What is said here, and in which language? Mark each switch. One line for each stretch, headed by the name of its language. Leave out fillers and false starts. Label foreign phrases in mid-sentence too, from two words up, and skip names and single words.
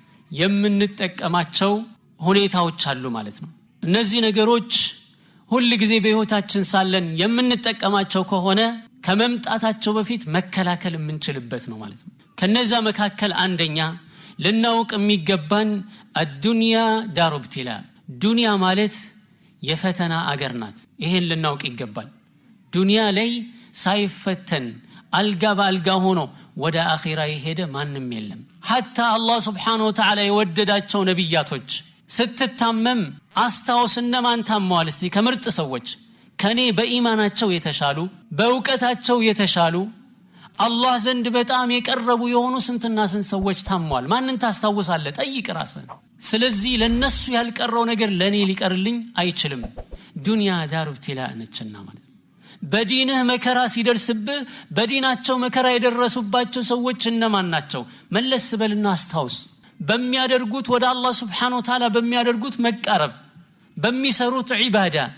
Amharic: የምንጠቀማቸው ሁኔታዎች አሉ ማለት ነው እነዚህ ነገሮች ሁሉ ጊዜ በህይወታችን ሳለን የምንጠቀማቸው ከሆነ ከመምጣታቸው በፊት መከላከል የምንችልበት ነው ማለት ነው ከነዛ መካከል አንደኛ ልናውቅ የሚገባን
Arabic: الدنيا دار ابتلاء
Amharic: ዱንያ ማለት የፈተና አገር ናት ይሄን ልናውቅ ይገባል ዱንያ ላይ ሳይፈተን አልጋ በአልጋ ሆኖ ወደ አኺራ ይሄደ ማንም የለም
Arabic: حتى الله سبحانه وتعالى
Amharic: የወደዳቸው ነብያቶች ስትታመም አስታውስና ማን ታሟል እስቲ ከምርጥ ሰዎች ከኔ በኢማናቸው የተሻሉ በእውቀታቸው የተሻሉ አላህ ዘንድ በጣም የቀረቡ የሆኑ ስንትና ስንት ሰዎች ታሟል ማንን ታስታውሳለህ ጠይቅ ራስህን ስለዚህ ለነሱ ያልቀረው ነገር ለኔ ሊቀርልኝ አይችልም
Arabic: دنيا دار ابتلاء
Amharic: ነችና ማለት በዲንህ መከራ ሲደርስብህ በዲናቸው መከራ የደረሱባቸው ሰዎች እነማን ናቸው መለስ በልና አስታውስ በሚያደርጉት ወደ አላህ
Arabic: سبحانه وتعالى
Amharic: በሚያደርጉት መቃረብ በሚሰሩት ዒባዳ